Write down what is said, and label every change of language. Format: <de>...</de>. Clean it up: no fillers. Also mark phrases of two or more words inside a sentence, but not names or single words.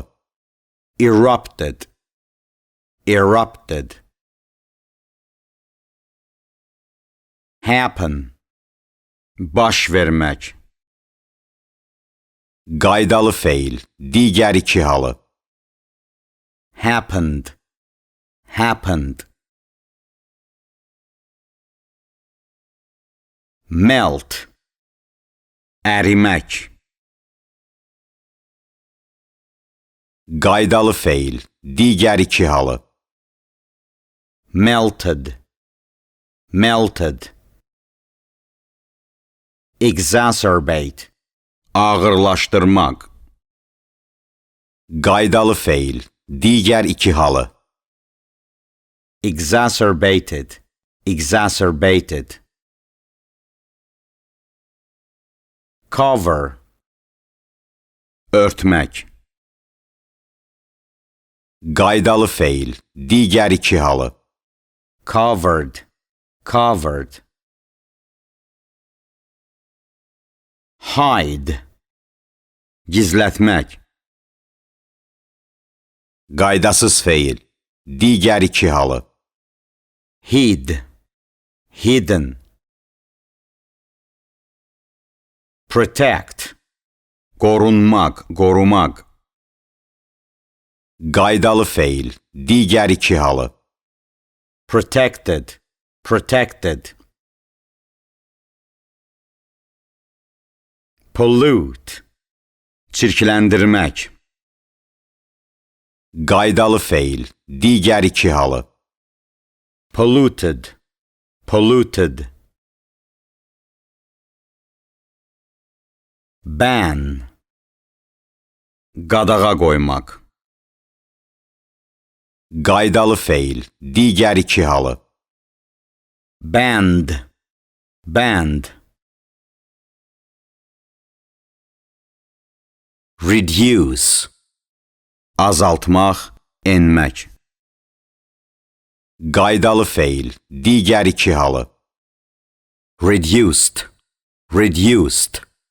<en>Erupted, erupted.</en> <az>Happen, baş vermək. Qaydalı feil, digər iki halı.</az> <en>Happened, happened.</en> <az>Melt, ərimək. Qaydalı feil, digər iki halı.</az> <en>Melted, melted.</en> <az>Exacerbate, ağırlaşdırmaq. Qaydalı feil, digər iki halı.</az> <en>Exacerbated, exacerbated.</en> <az>Cover, örtmək. Qaydalı feil, digər iki halı.</az> <en>Covered, covered.</en> <az>Hide, gizlətmək. Qaydasız feil, digər iki halı.</az> <en>Hid, hidden.</en> <az>Protect, qorunmaq, qorumaq. Qaydalı feil, digər iki halı.</az> <en>Protected, protected.</en> <az>Pollute, çirkləndirmək. Qaydalı feil, digər iki halı.</az> <en>Polluted, polluted.</en> <az>Ban. Qadağa qoymaq. Qaydalı feil, digər iki halı.</az> <en>Bend, bend.</en> <az>Reduce. Azaltmaq, enmək. Qaydalı feil, digər iki halı.</az> <en>Reduced, reduced.</en>